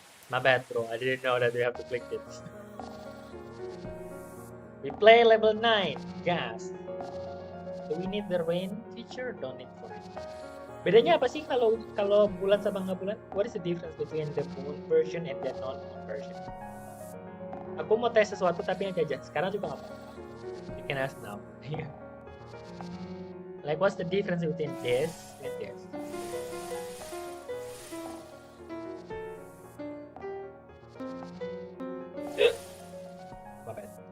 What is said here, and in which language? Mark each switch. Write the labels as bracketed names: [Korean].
[English] My bad bro, I didn't know that we have to click it. We play level 9, gas. Do we need the rain feature? Don't need for it. [Indonesian] Bedanya apa sih kalau kalau bulan sama nggak bulan? [English] What is the difference between the moon version and the non-moon version? [Indonesian] Aku mau tes sesuatu tapi yang jajan. Sekarang juga nggak apa-apa. [English] You can ask now. Like what's the difference between this and this? My bad.